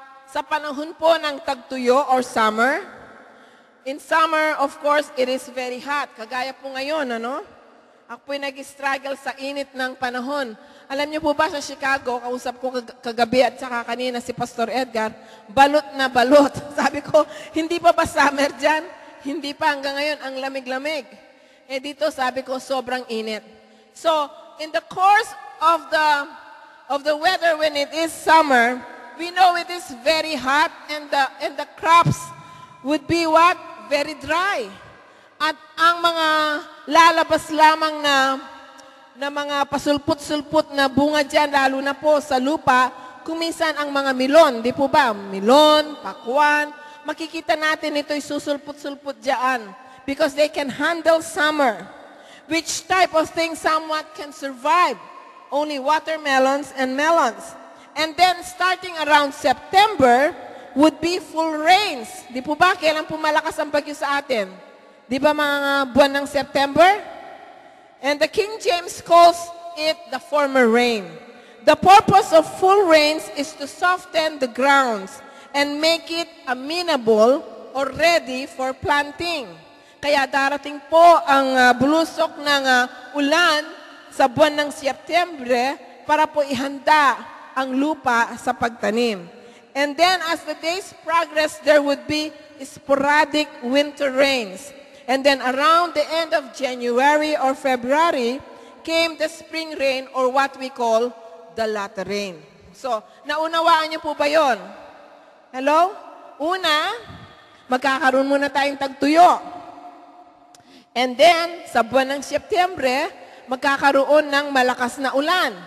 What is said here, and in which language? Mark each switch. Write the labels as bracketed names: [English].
[Filipino] Sa panahon po ng tagtuyo [English] or summer, in summer, of course, it is very hot. [Filipino] Kagaya po ngayon, Ako po'y nag-struggle sa init ng panahon. Alam niyo po ba sa Chicago, kausap ko kagabi at saka kanina si Pastor Edgar, balot na balot. Sabi ko, hindi pa ba summer dyan? Hindi pa, hanggang ngayon, ang lamig-lamig. Dito sabi ko, sobrang init. [English] So, in the course of the weather when it is summer, we know it is very hot and the crops would be what? Very dry. [Filipino] At ang mga lalabas lamang na mga pasulput-sulput na bunga dyan, lalo na po sa lupa, kuminsan ang mga milon, di po ba? Milon, pakwan, makikita natin ito'y susulput-sulput dyan [English] because they can handle summer. Which type of thing somewhat can survive? Only watermelons and melons. And then starting around September would be full rains. [Filipino] Di po ba? Kailan po malakas ang bagyo sa atin? Di ba mga buwan ng September? [English] And the King James calls it the former rain. The purpose of full rains is to soften the grounds and make it amenable or ready for planting. [Filipino] Kaya darating po ang bulusok ng ulan sa buwan ng Setyembre para po ihanda ang lupa sa pagtanim. [English] And then as the days progress, there would be sporadic winter rains. And then around the end of January or February came the spring rain or what we call the latter rain. [Filipino] So, naunawaan niyo po ba yon? Hello? Una, magkakaroon muna tayong tagtuyo. [English] And then, [Filipino] sa buwan ng Setyembre, magkakaroon ng malakas na ulan.